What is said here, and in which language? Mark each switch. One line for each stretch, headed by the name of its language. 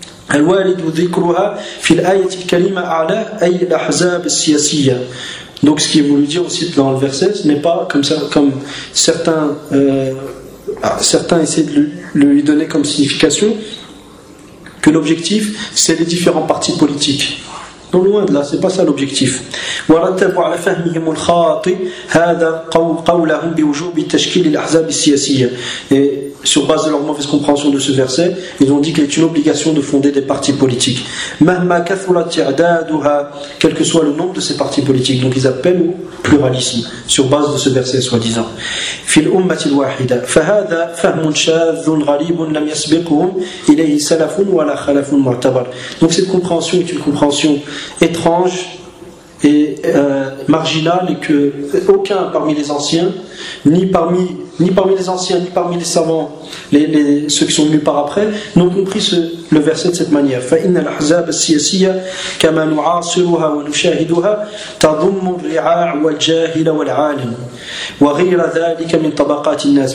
Arabic: الوالد ذكرها في الآية الكريمة على أي الأحزاب السياسية.
French: Donc ce qui est voulu dire aussi dans le verset, ce n'est pas comme ça, comme certains essaient de lui donner comme signification, que l'objectif c'est les différents partis politiques. Non, loin de là, c'est pas ça l'objectif.
Arabic: ورتبوا على فهمهم الخاطئ هذا قولهم بوجوب تشكيل الأحزاب السياسية.
French: Et sur base de leur mauvaise compréhension de ce verset, ils ont dit qu'il est une obligation de fonder des partis politiques.
Arabic: مهما كثر تعدادها,
French: quel que soit le nombre de ces partis politiques. Donc ils appellent au pluralisme sur base de ce verset soi-disant.
Arabic: في الأمة الواحدة فهذا فهم شاذ غريب لم يسبقهم إليه سلف ولا خلف معتبر.
French: Donc cette compréhension est une compréhension étrange et marginale, et que aucun parmi les anciens ni parmi ni parmi les anciens, ni parmi les savants, ceux qui sont venus par après, n'ont compris le verset de cette manière.
Arabic: فَإِنَّ الْأَحْزَابَ السِّيَاسِيَّةِ كَمَا نُعَاصِرُهَا وَنُشَاهِدُهَا تَضُمُّ الرِّعَاعُ وَالْجَاهِلَ وَالْعَالِمُ وَغِيرَ ذَلِكَ مِنْ طَبَقَاتِ النَّاسِ.